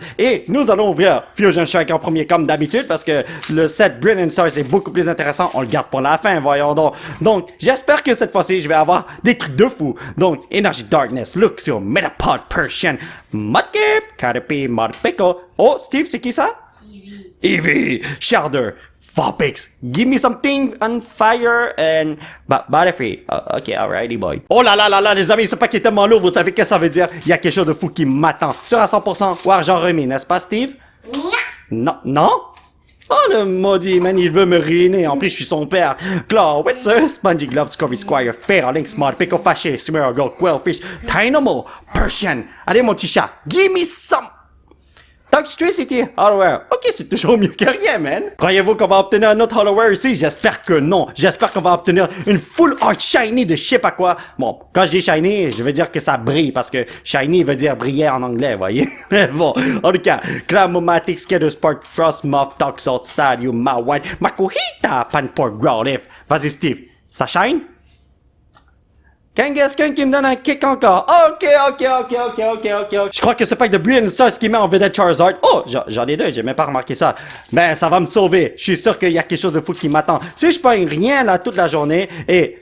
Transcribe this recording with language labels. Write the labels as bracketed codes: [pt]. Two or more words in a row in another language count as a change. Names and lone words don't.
[fr] Et nous allons ouvrir Fusion Strike en premier comme d'habitude, parce que le set Brilliant Stars est beaucoup plus intéressant. On le garde pour la fin, voyons donc. Donc, j'espère que cette fois-ci, je vais avoir des trucs de fou. Donc, Energy Darkness, Luxio, Metapod, Persian, Mudkip, Caterpie, Morpeko. Oh, Steve, c'est qui ça? Eevee, Shelder, Vulpix, [en] give me something on fire and Butterfree. Ok, alrighty boy. [fr] Oh là là, les amis, ce paquet est tellement lourd, vous savez qu'est-ce que ça veut dire? Il y a quelque chose de fou qui m'attend. Sur à 100% ou argent remis, n'est-ce pas, Steve? Non? Oh, le maudit, man, il veut me ruiner. En plus, je suis son père. Claw, Witzer, Spongy Glove, Scurvy Squire, Fair, Link, Smart, Pico Fâché, Smeargle, Quailfish, Dynamo, Persian. Allez, mon petit chat, [en] give me some... [fr] Toxtricity, Hollowware. Ok, c'est toujours mieux que rien, man. Croyez-vous qu'on va obtenir un autre Hollowware ici? J'espère que non. J'espère qu'on va obtenir une [en] full art shiny [fr] de je sais pas quoi. Bon, quand je dis shiny, je veux dire que ça brille, parce que shiny veut dire briller en anglais, voyez? Bon, en tout cas, Cramomatic, Skitter, Spark, Frost, Muff, Toxalt, Stadium, Mawile, Makuhita, Panpour, Growlithe. Vas-y, Steve. Ça shine? Kangaskhan qui me donne un kick encore. Ok. Je crois que ce pack de Brilliant Stars qui met en vedette Charizard. Oh, j'en ai deux, j'ai même pas remarqué ça. Ben, ça va me sauver. Je suis sûr qu'il y a quelque chose de fou qui m'attend. Si je pogne rien là toute la journée et...